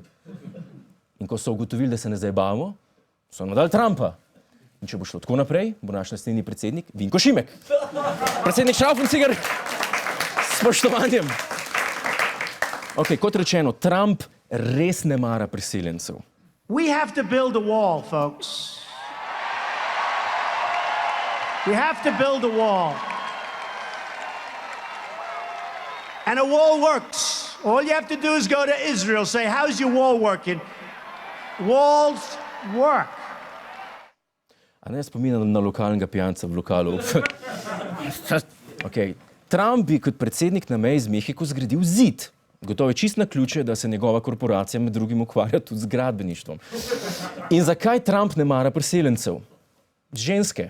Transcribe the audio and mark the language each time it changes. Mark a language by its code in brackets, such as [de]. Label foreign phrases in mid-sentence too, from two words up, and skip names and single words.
[sl] In ko so ugotovili, da se ne zajebamo, so nam dali Trumpa. In če bo šlo tako naprej, bo naš naslednji predsednik Vinko Šimek. Predsednik Šraufelciger, s spoštovanjem. Ok, kot rečeno, Trump res ne mara priseljencev. [en] We have to build a wall, folks. We have to build a wall. And a wall works. All you have to do is go to Israel, say, how's your wall working? Walls work. [sl] A ne spominjam na lokalnega pijanca v lokalu. Okay. Trump bi kot predsednik na meji z Mehiko zgradil zid. Gotovo je čist na ključe, da se njegova korporacija med drugim ukvarja tudi z gradbeništvom. In zakaj Trump ne mara priseljencev? Ženske.